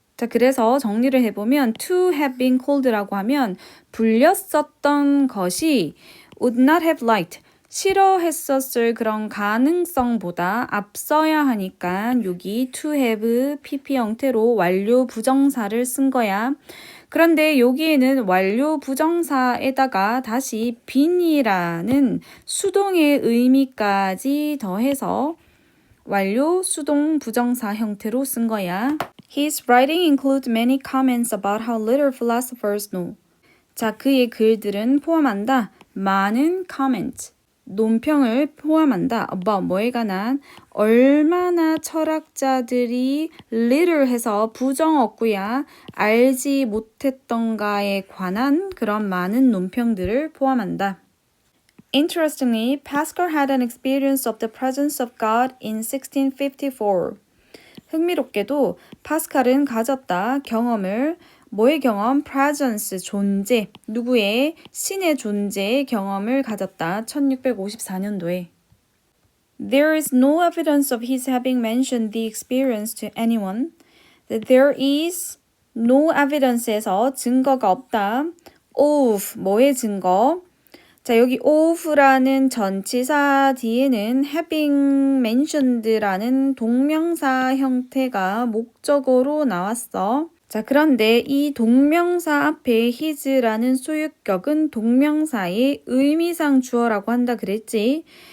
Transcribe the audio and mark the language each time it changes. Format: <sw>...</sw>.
<ko>자, 그래서 정리를 해보면</ko> <en>to have been called</en> <ko>라고 하면 불렸었던 것이</ko> <en>would not have liked,</en> <ko>싫어했었을 그런 가능성보다 앞서야 하니까 여기 to have pp 형태로 완료 부정사를 쓴 거야. 그런데 여기에는 완료 부정사에다가 다시 bene이라는 수동의 의미까지 더해서 완료 수동 부정사 형태로 쓴 거야.</ko> <en>His writing includes many comments about how little philosophers know.</en> <ko>자, 그의 글들은 포함한다. 많은 comment, 논평을 포함한다. about 뭐에 관한 얼마나 철학자들이 little 해서 부정 어구야 알지 못했던가에 관한 그런 많은 논평들을 포함한다.</ko> <en>Interestingly, Pascal had an experience of the presence of God in 1654.</en> <ko>흥미롭게도 파스칼은 가졌다 경험을 뭐의 경험? presence, 존재. 누구의? 신의 존재의 경험을 가졌다. 1654년도에.</ko> <en>There is no evidence of his having mentioned the experience to anyone. There is no evidence</en> <ko>에서 증거가 없다. of, 뭐의 증거? 자, 여기 of라는 전치사 뒤에는 having mentioned라는 동명사 형태가 목적어로 나왔어. 자, 그런데 이 동명사 앞에 his라는 소유격은 동명사의 의미상 주어라고 한다 그랬지.</ko>